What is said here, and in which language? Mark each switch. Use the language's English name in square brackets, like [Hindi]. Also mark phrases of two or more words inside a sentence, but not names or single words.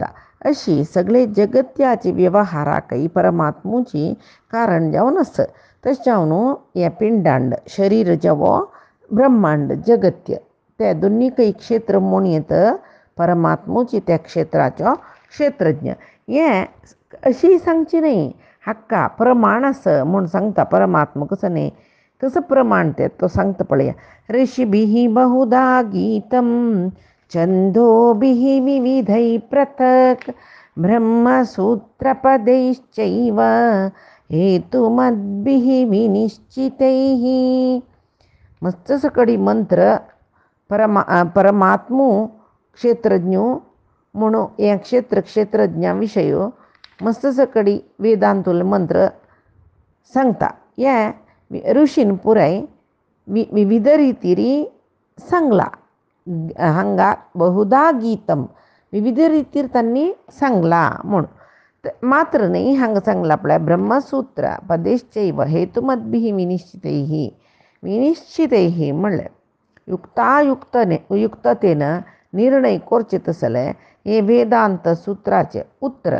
[Konkani] अशी सगळे जगत्याची व्यवहाराकय परमात्मुची कारण जावन आस तशें जावन हे पिंडांड शरीर जेवो ब्रह्मांड जगत्य ते दोनीकय क्षेत्र म्हूण येत परमात्मुची त्या क्षेत्राचो क्षेत्रज्ञ. हें अशी सांगची न्ही हक्का प्रमाण आस म्हूण सांगता परमात्मा कसं न्ही कसं प्रमाण ते तो सांगता पळया. [Sanskrit] ऋषिभिः बहुधा गीतं छन्दोभिः विविधैः पृथक् ब्रह्मसूत्रपदैश्चैव हेतुमद्भिः विनिश्चितैः. [Konkani] मस्त सकडी मंत्र परमात्मू क्षेत्रज्ञ म्हणून या क्षेत्रज्ञा विशय मस्त सकडी वेदांतुल मंत्र सांगता. हे ऋषीन पुराय विविध रितीरी सांगला हांगा [Sanskrit] बहुधा गीतम [Konkani] विविध रितीर त्यांनी सांगला म्हूण. मात्र न्ही हांगा सांगला पळय [Sanskrit] ब्रह्मसूत्र पदेश्चैव हेतुमद्भिः विनिश्चितैः [Konkani] म्हणलें युक्ततेन निर्णय करचे तसले हे वेदांत सूत्राचे उत्तर.